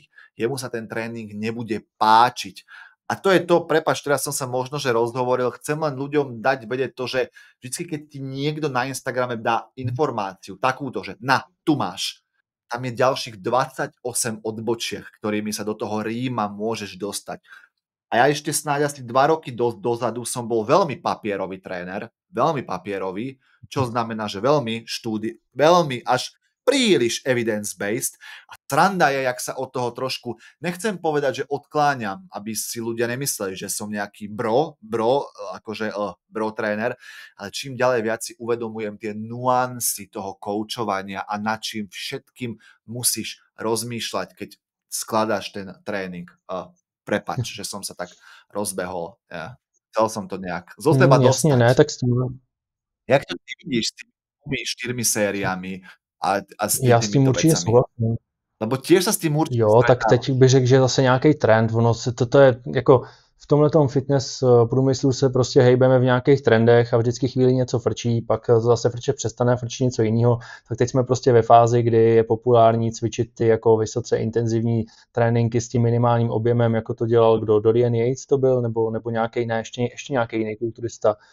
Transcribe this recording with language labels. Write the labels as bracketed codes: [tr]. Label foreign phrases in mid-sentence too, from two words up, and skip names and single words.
[sk] Jemu sa ten tréning nebude páčiť. A to je to, prepáč, teraz som sa možno, že rozhovoril, chcem len ľuďom dať vedieť to, že vždy, keď ti niekto na Instagrame dá informáciu, takúto, že tu máš, tam je ďalších 28 odbočiek, ktorými sa do toho Ríma môžeš dostať. A ja ešte snáď asi 2 roky dozadu som bol veľmi papierový tréner, veľmi papierový, čo znamená, že veľmi až príliš evidence-based. A sranda je, jak sa od toho trošku, nechcem povedať, že odkláňam, aby si ľudia nemysleli, že som nejaký bro tréner, ale čím ďalej viac si uvedomujem tie nuancy toho koučovania a nad čím všetkým musíš rozmýšľať, keď skladáš ten tréning. Prepáč, že som sa tak rozbehol. Ja. Chcel som to nejak zo seba [cs] Jasně, [sk] dostať. [cs] ne, tak s tím, [sk] Jak to ty vidíš s tými 4 sériami a s [cs] já s tím [sk] týmito [cs] určitě [sk] vecami? [cs] souhlasím. [sk] Lebo tiež sa s tým určite [cs] Jo, tak [sk] stretávaš. [cs] teď bych řekl, že zase nějaký trend, toto je jako v tomhletom fitness průmyslu se prostě hejbeme v nějakých trendech a vždycky chvíli něco frčí, pak zase frče přestane, frčí něco jiného. Tak teď jsme prostě ve fázi, kdy je populární cvičit ty jako vysoce intenzivní tréninky s tím minimálním objemem, jako to dělal kdo, Dorian Yates to byl, nebo nějaký, ne, ještě nějaký jiný kulturista.